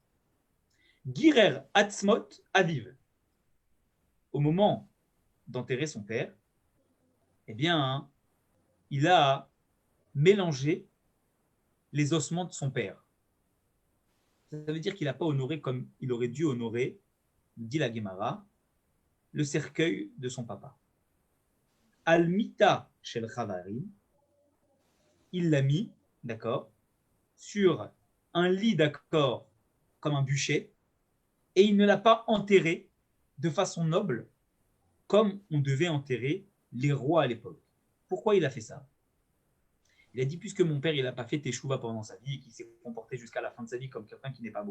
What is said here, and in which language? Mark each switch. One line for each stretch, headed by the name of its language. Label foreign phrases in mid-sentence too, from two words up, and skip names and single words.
Hebrew: גירר עצמות אביו,
French: au moment d'enterrer son père, eh bien, il a mélangé les ossements de son père. Ça veut dire qu'il n'a pas honoré comme il aurait dû honorer, dit la Gemara, le cercueil de son papa.
Hebrew: על מיטה של חברים,
French: il l'a mis, d'accord, sur un lit, d'accord, comme un bûcher et il ne l'a pas enterré de façon noble comme on devait enterrer les rois à l'époque. Pourquoi il a fait ça? Il a dit, puisque mon père n'a pas fait teshuva pendant sa vie et qu'il s'est comporté jusqu'à la fin de sa vie comme quelqu'un qui n'est pas